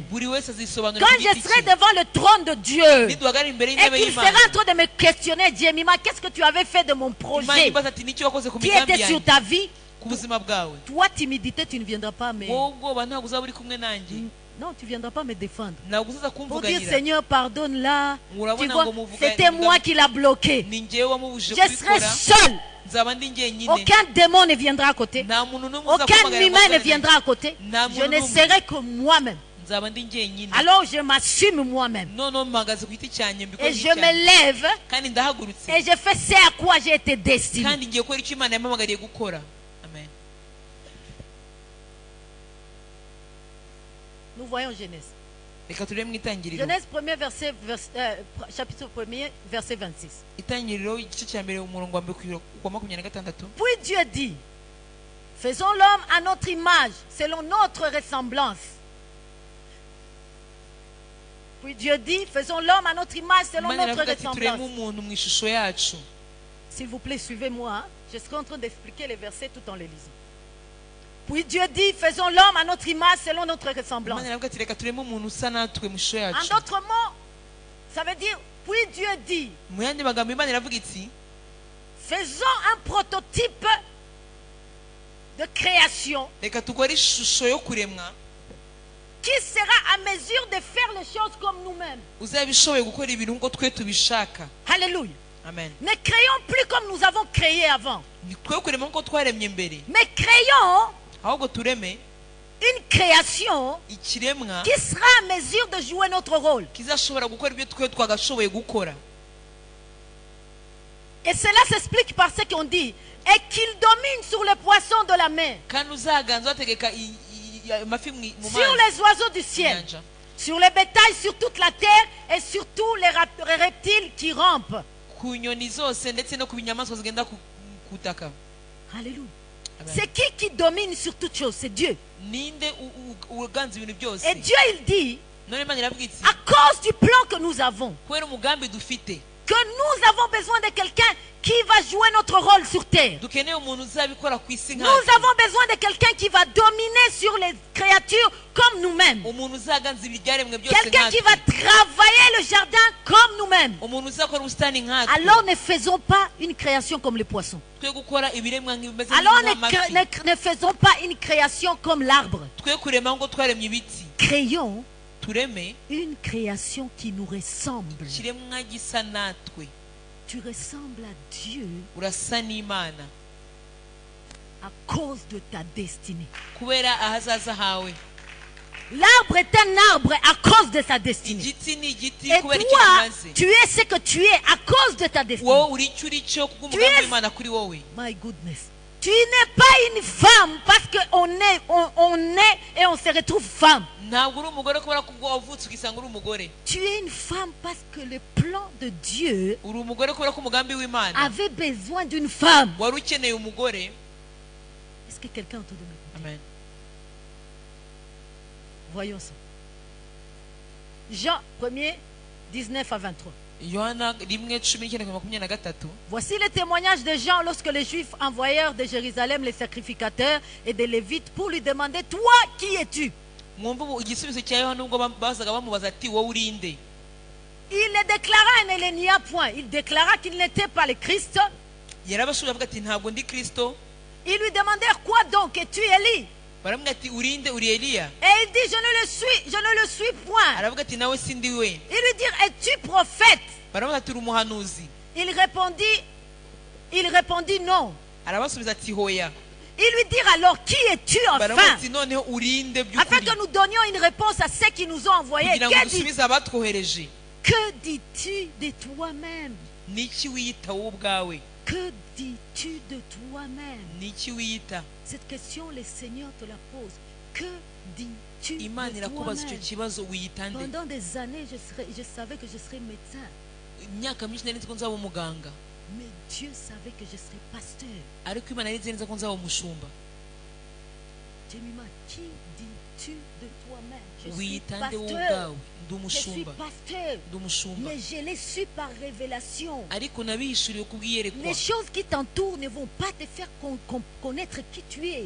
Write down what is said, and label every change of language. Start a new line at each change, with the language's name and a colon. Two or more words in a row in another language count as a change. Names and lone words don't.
French: Quand je serai devant le trône de Dieu et qu'il sera en train de me questionner, Jemima, qu'est-ce que tu avais fait de mon projet qui était sur ta vie? Toi, timidité, tu ne viendras pas, mais Non, tu ne viendras pas me défendre. Pour dire
Kinyarwanda: kumvuganira
French: Seigneur, pardonne là. Tu
Kinyarwanda: Urabona
French: vois,
Kinyarwanda: ngo muvuga-
French: c'était moi qui l'a bloqué.
Kinyarwanda: ni njyewe wamubujije
French: Je serai
Kinyarwanda: kubikora
French: seul.
Kinyarwanda: nzaba ndi njyenyine
French: Aucun démon ne viendra à côté.
Kinyarwanda: nta muntu n'umwe
French: Aucun
Kinyarwanda: uzakubagarira
French: humain ne
Kinyarwanda: ngo
French: viendra à côté.
Kinyarwanda: Nta
French: Je
Kinyarwanda: muntu
French: ne
Kinyarwanda: n'umwe.
French: serai que moi-même.
Kinyarwanda: nzaba ndi njyenyine
French: Alors je m'assume moi-même.
Kinyarwanda: noneho mpagaze ku giti cyanjye mbikora
French: Et je me lève
Kinyarwanda: kandi ndahagurutse
French: et je fais ce à quoi j'ai été destiné.
Kinyarwanda: kandi ngiye gukora icyo imana yampamagariye gukora amen.
French: Nous voyons Genèse.
Kinyarwanda: reka turebe mu itangiriro
French: Genèse 1er verset, chapitre 1er verset 26.
Kinyarwanda: itangiriro igice cya mbere umurongo wa mbere ku wa 26.
French: Puis Dieu dit, faisons l'homme à notre image, selon notre ressemblance. Puis Dieu dit, faisons l'homme à notre image, selon
Kinyarwanda: imana
French: notre
Kinyarwanda: iravuga ati tureme
French: ressemblance.
Kinyarwanda: umuntu mu ishusho yacu.
French: S'il vous plaît, suivez-moi. Hein. Je serai en train d'expliquer les versets tout en les lisant. Puis Dieu dit, faisons l'homme à notre image, selon notre ressemblance.
Kinyarwanda: imana iravuga ati reka tureme umuntu usa natwe mu ishusho
French: En
Kinyarwanda: yacu.
French: d'autres mots, ça veut dire, puis Dieu dit,
Kinyarwanda: mu yandi magambo imana iravuga iti
French: faisons un prototype de création
Kinyarwanda: reka dukore ishusho yo kuremwa
French: qui sera à mesure de faire les choses comme nous-mêmes.
Kinyarwanda: uzaba ishoboye gukora ibintu nk'uko twe tubishaka.
French: Alléluia.
Kinyarwanda: amen.
French: Ne créons plus comme nous avons créé avant.
Kinyarwanda: twe kurema nk'uko twaremye mbere
French: Mais créons
Kinyarwanda: ahubwo tureme
French: une création
Kinyarwanda: ikiremwa
French: qui sera à mesure de jouer notre rôle.
Kinyarwanda: kizashobora gukora ibyo twe twagashoboye gukora.
French: Et cela s'explique par ce qu'on dit. Et qu'il domine sur les poissons de la mer,
Kinyarwanda: kandi uzaganza wategeka amafi mu
French: sur
Kinyarwanda: mazi
French: les oiseaux du ciel,
Kinyarwanda: inyanja,
French: sur les bétails, sur toute la terre et sur tous les reptiles qui rampent.
Kinyarwanda: ku nyoni zose ndetse no ku binyamaswa zigenda ku butaka.
French: Alléluia.
Kinyarwanda: Amen.
French: C'est qui domine sur toutes choses? C'est Dieu.
Kinyarwanda: ninde uganza ibintu byose.
French: Et Dieu, il dit,
Kinyarwanda: none imana iravuga iti
French: à cause du plan que nous avons,
Kinyarwanda: kubera umugambi dufite
French: que nous avons besoin de quelqu'un qui va jouer notre rôle sur terre.
Kinyarwanda: dukeneye umuntu uzabikora ku isi
French: Nous
Kinyarwanda: nkacu.
French: avons besoin de quelqu'un qui va dominer sur les créatures comme nous-mêmes.
Kinyarwanda: umuntu uzaganza ibyaremwe byose
French: Quelqu'un qui va
Kinyarwanda: nkatwe.
French: travailler le jardin comme nous-mêmes.
Kinyarwanda: umuntu uzakora ubusitani nkatwe.
French: Alors ne faisons pas une création comme les poissons.
Kinyarwanda: twe gukora ibiremwa nk'ibimeze
French: Alors
Kinyarwanda: nk'amafi.
French: ne faisons pas une création comme l'arbre.
Kinyarwanda: twe kurema ngo twaremye ibiti.
French: Créons
Kinyarwanda: tureme
French: une création qui nous ressemble.
Kinyarwanda: ikiremwa gisa natwe.
French: Tu ressembles à Dieu
Kinyarwanda: urasa n'imana
French: à cause de ta destinée.
Kinyarwanda: kubera ahazaza hawe.
French: L'arbre est un arbre à cause de sa destinée.
Kinyarwanda: igiti ni igiti
French: Et
Kinyarwanda: kubera icyo
French: toi,
Kinyarwanda: kimaze.
French: tu es ce que tu es à cause de ta destinée.
Kinyarwanda: wowe uri icyo uri cyo kubw'umugambi
French: Tu es-
Kinyarwanda: w'imana kuri wowe.
English: My goodness.
French: Tu n'es pas une femme parce qu'on est, on est et on se retrouve femme.
Kinyarwanda: ntabwo uri umugore kubera ko ubwo wavutse ugisanga uri umugore.
French: Tu es une femme parce que le plan de Dieu
Kinyarwanda: uri umugore kubera ko umugambi w'imana
French: avait besoin d'une femme.
Kinyarwanda: wari ukeneye umugore.
French: Est-ce que quelqu'un autour de nous?
Kinyarwanda: amen.
French: Voyons ça. Jean 1er, 19 à 23.
Kinyarwanda: yohana 1:19-23.
French: Voici le témoignage de Jean lorsque les Juifs envoyèrent de Jérusalem les sacrificateurs et des Lévites pour lui demander, toi, qui es-tu?
Kinyarwanda: mwumve igisubizo cya yohana ubwo bazaga bamubaza ati wowe uri nde.
French: Il le déclara et ne le nia point. Il déclara qu'il n'était pas le Christ.
Kinyarwanda: yarabashubije avuga ati ntabwo ndi kristo.
French: Ils lui demandèrent, quoi donc? Es-tu Élie?
Kinyarwanda: baramubwira ati uri nde, uri eliya.
French: Et il dit, je ne le suis point.
Kinyarwanda: aravuga ati nawe sindi we.
French: Ils lui dirent, es-tu prophète?
Kinyarwanda: baramubaza ati uri umuhanuzi.
French: Il répondit non.
Kinyarwanda: arabasubiza ati hoya.
French: Ils lui dirent alors, qui es-tu
Kinyarwanda: baramubaza
French: enfin?
Kinyarwanda: ati noneho uri nde
French: Afin
Kinyarwanda: by'ukuri,
French: que nous donnions une réponse à ceux qui nous ont envoyés.
Kinyarwanda: kugira ngo dusubize abatwohereje.
French: Que dis-tu de toi-même?
Kinyarwanda: niki wiyita wowe ubwawe?
French: Que dis-tu de toi-même?
Kinyarwanda: niki wiyita?
French: Cette question, le Seigneur te la pose. Que dis-tu
Kinyarwanda: imana
French: de
Kinyarwanda: irakubaza icyo
French: toi-même?
Kinyarwanda: kibazo wiyita nde.
French: Pendant des années, je savais que je serais médecin.
Kinyarwanda: imyaka myinshi nari nzi ko nzaba umuganga,
French: Mais Dieu savait que je serais pasteur.
Kinyarwanda: ariko imana yari izi neza ko nzaba umushumba.
French: Dieu m'a dit, qui dis-tu de toi-même? Je suis
Kinyarwanda: wiyita nde wowe
French: pasteur.
Kinyarwanda: ubwawe? ndi
French: Je suis
Kinyarwanda: umushumba,
French: pasteur.
Kinyarwanda: ndi umushumba.
French: Mais je l'ai su par révélation.
Kinyarwanda: ariko nabihishuriwe kubw'iyerekwa.
French: Les choses qui t'entourent ne vont pas te faire connaître qui tu es.